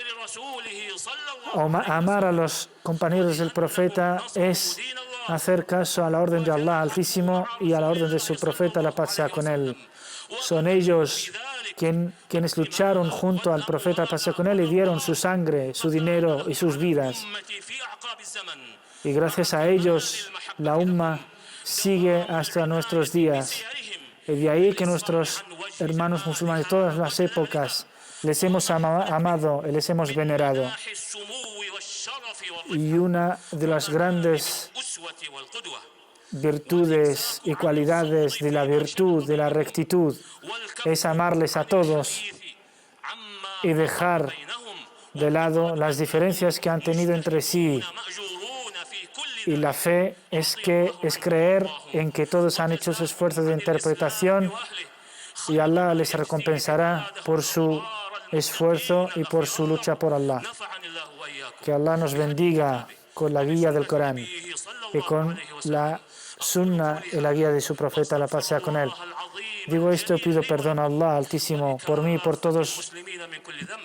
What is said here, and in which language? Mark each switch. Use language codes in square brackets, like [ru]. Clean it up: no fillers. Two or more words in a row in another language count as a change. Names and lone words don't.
[es] Amar a los compañeros del profeta es hacer caso a la orden de Allah Altísimo y a la orden de su profeta, la paz sea con él. Son ellos quienes lucharon junto al profeta paz con él y dieron su sangre, su dinero y sus vidas. [ar] أمتي في أعقاب الزمن [es] Y gracias a ellos, la umma sigue hasta nuestros días. [ar] سيرهم [es] Y de ahí que nuestros hermanos musulmanes de todas las épocas les hemos amado y les hemos venerado. [ar] مناح السمو والشرف [es] Y una de las grandes [ar] والأسوة والقدوة [es] virtudes y cualidades de la virtud, de la rectitud, es amarles a todos [ar] عما [es] y dejar [ar] بينهم [es] de lado las diferencias que han tenido entre sí. [ar] مأجورون في كل [es] Y la fe es creer en que todos han hecho su esfuerzo de interpretación y Allah les recompensará por su esfuerzo y por su lucha por Allah. [ar] نفعني الله وإياكم [es] Que Allah nos bendiga con la guía del Corán [ar] به صلى [es] y الله con [ar] عليه وسلم [es] la sunna y la guía de su profeta, la paz sea con él. [ar] العظيم [es] Digo esto, pido perdón a Allah Altísimo por mí y por todos [ar] المسلمين من كل ذنب